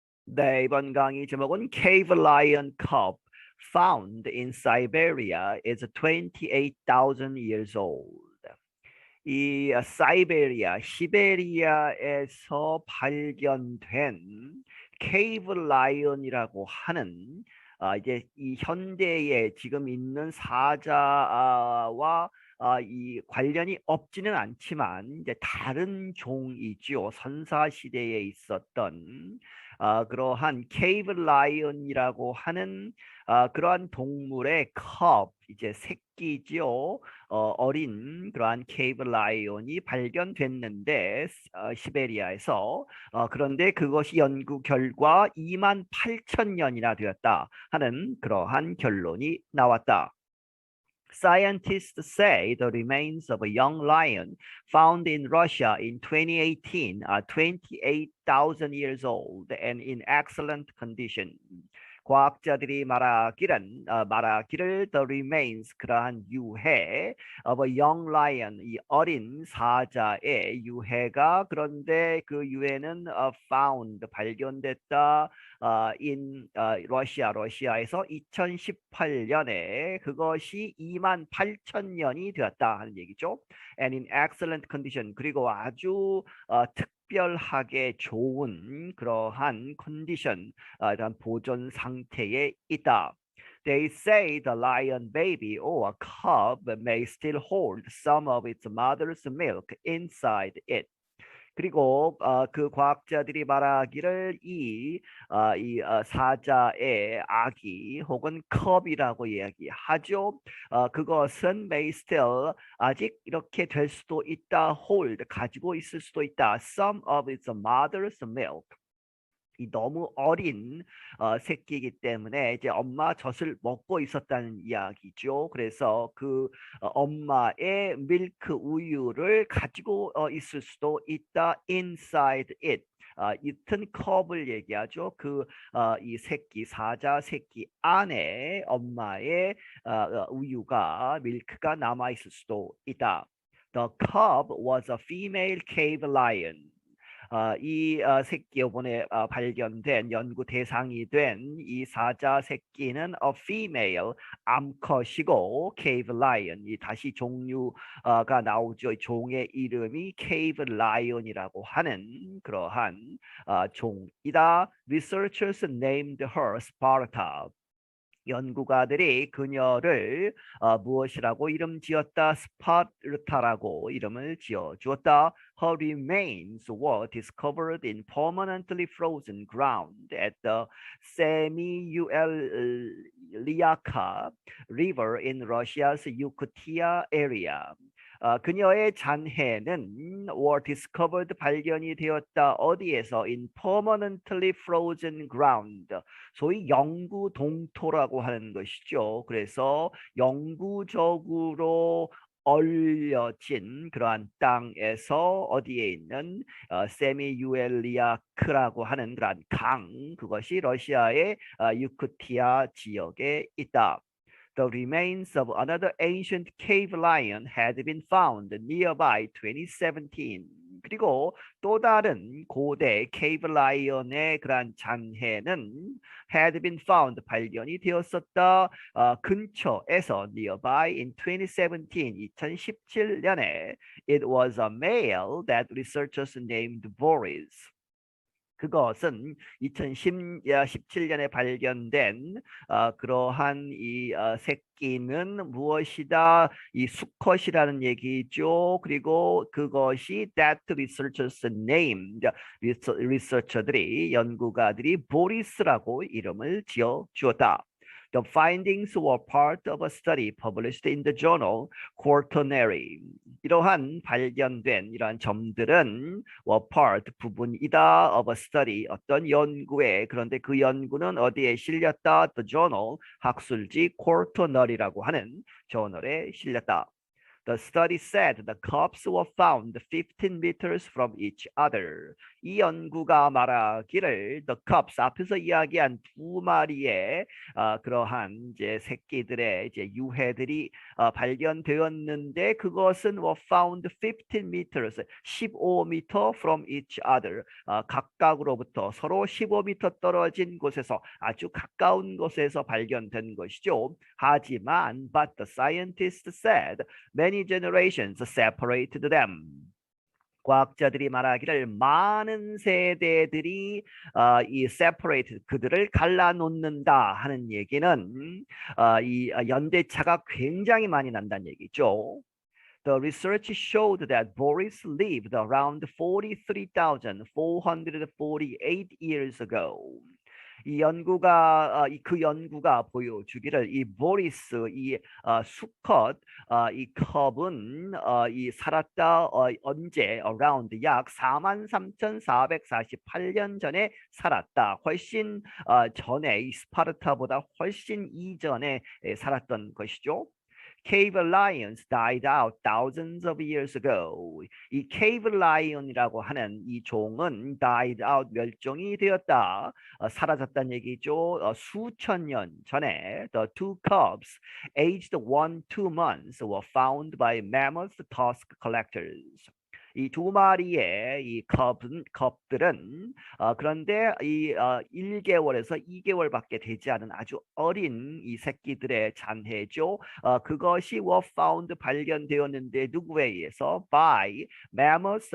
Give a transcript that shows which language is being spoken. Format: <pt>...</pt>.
<ko>네, 이번 강의 제목은</ko> <en>Cave Lion Cub found in Siberia is 28,000 years old.</en> <ko>이 사이베리아, 시베리아에서 발견된 케이브 라이언이라고 하는 이제 이 현대에 지금 있는 사자와 이 관련이 없지는 않지만 이제 다른 종이지요. 선사 시대에 있었던 그러한 케이브 라이언이라고 하는 그러한 동물의 컵 이제 새끼지요. 어린 그러한 케이브 라이온이 발견됐는데 시베리아에서 그런데 그것이 연구 결과 28,000년이나 되었다 하는 그러한 결론이 나왔다.</ko> <en>Scientists say the remains of a young lion found in Russia in 2018 are 28,000 years old and in excellent condition.</en> <ko>과학자들이 말하기를</ko> <en>the remains</en> <ko>그러한 유해</ko> <en>of a young lion</en> <ko>이 어린 사자의 유해가 그런데 그 유해는</ko> <en>found</en> <ko>발견됐다 in 러시아에서 2018년에 그것이 28,000년이 되었다 하는 얘기죠.</ko> <en>And in excellent condition</en> <ko>그리고 아주 특별하게 좋은 그러한 컨디션, 이런 보존 상태에 있다.</ko> <en>They say the lion baby or a cub may still hold some of its mother's milk inside it.</en> <ko>그리고 그 과학자들이 말하기를 이 사자의 아기 혹은 컵이라고 이야기하죠. 그것은</ko> <en>may still</en> <ko>아직 이렇게 될 수도 있다.</ko> <en>hold</en> <ko>가지고 있을 수도 있다.</ko> <en>some of its mother's milk.</en> <ko>이 너무 어린 새끼이기 때문에 이제 엄마 젖을 먹고 있었다는 이야기죠. 그래서 그 엄마의 밀크 우유를 가지고 있을 수도 있다.</ko> <en>inside it.</en> <ko>이튼 컵을 얘기하죠. 이 새끼 사자 새끼 안에 엄마의 우유가 밀크가 남아 있을 수도 있다.</ko> <en>The cub was a female cave lion.</en> <ko>이 새끼 이번에 발견된 연구 대상이 된 이 사자 새끼는</ko> <en>a female</en> <ko>암컷이고 cave lion 이 다시 종류가 나오죠. 종의 이름이 cave lion이라고 하는 그러한 종이다.</ko> <en>Researchers named her Sparta.</en> <ko>연구가들이 그녀를 무엇이라고 이름 지었다? 스파르타라고 이름을 지어 주었다.</ko> <en>Her remains were discovered in permanently frozen ground at the Semi-Ueliaka River in Russia's Yakutia area.</en> <ko>그녀의 잔해는</ko> <en>were discovered</en> <ko>발견이 되었다. 어디에서?</ko> <en>in permanently frozen ground.</en> <ko>소위 영구동토라고 하는 것이죠. 그래서 영구적으로 얼려진 그러한 땅에서 어디에 있는 세미유엘리아크라고 하는 그러한 강 그것이 러시아의 유쿠티아 지역에 있다.</ko> <en>The remains of another ancient cave lion had been found nearby 2017.</en> <ko>그리고 또 다른 고대 케이브 라이언의 그러한 잔해는</ko> <en>had been found</en> <ko>발견이 되었었다. 근처에서</ko> <en>nearby in</en> <ko>2017년에</ko> <en>it was a male that researchers named Boris.</en> <ko>그것은 2017년에 발견된 그러한 이 새끼는 무엇이다? 이 수컷이라는 얘기죠. 그리고 그것이</ko> <en>that researchers named</en> <ko>리서처들이 연구가들이 보리스라고 이름을 지어 주었다.</ko> <en>The findings were part of a study published in the journal Quaternary.</en> <ko>이러한 발견된 이러한 점들은</ko> <en>were part</en> <ko>부분이다</ko> <en>of a study</en> <ko>어떤 연구에 그런데 그 연구는 어디에 실렸다?</ko> <en>The journal</en> <ko>학술지 Quaternary라고 하는 저널에 실렸다.</ko> <en>The study said the cubs were found 15 meters from each other.</en> <ko>이 연구가 말하기를</ko> <en>the cubs</en> <ko>앞에서 이야기한 두 마리의 그러한 이제 새끼들의 이제 유해들이 발견되었는데 그것은</ko> <en>were found 15 meters</en> <ko>15m</ko> <en>from each other</en> <ko>각각으로부터 서로 15m 떨어진 곳에서 아주 가까운 곳에서 발견된 것이죠. 하지만</ko> <en>but the scientists said many generations separated them.</en> <ko>과학자들이 말하기를 많은 세대들이 이 separate 그들을 갈라놓는다 하는 얘기는 이 연대차가 굉장히 많이 난다는 얘기죠.</ko> <en>The research showed that Boris lived around 43,448 years ago.</en> <ko>이 연구가 그 연구가 보여주기를 이 보리스 이 수컷 이 컵은 이 살았다 언제</ko> <en>around</en> <ko>약 43,448년 전에 살았다. 훨씬 전에 이 스파르타보다 훨씬 이전에 살았던 것이죠.</ko> <en>Cave lions died out thousands of years ago.</en> <ko>이 cave lion이라고 하는 이 종은</ko> <en>died out</en> <ko>멸종이 되었다. 사라졌다는 얘기죠. 수천 년 전에</ko> <en>the two cubs aged 1-2 months were found by mammoth tusk collectors.</en> <ko>이 두 마리의 이 컵들은 그런데 이 1개월에서 2개월밖에 되지 않은 아주 어린 이 새끼들의 잔해죠. 그것이 were found 발견되었는데 누구에 의해서</ko> <en>by mammoths.</en>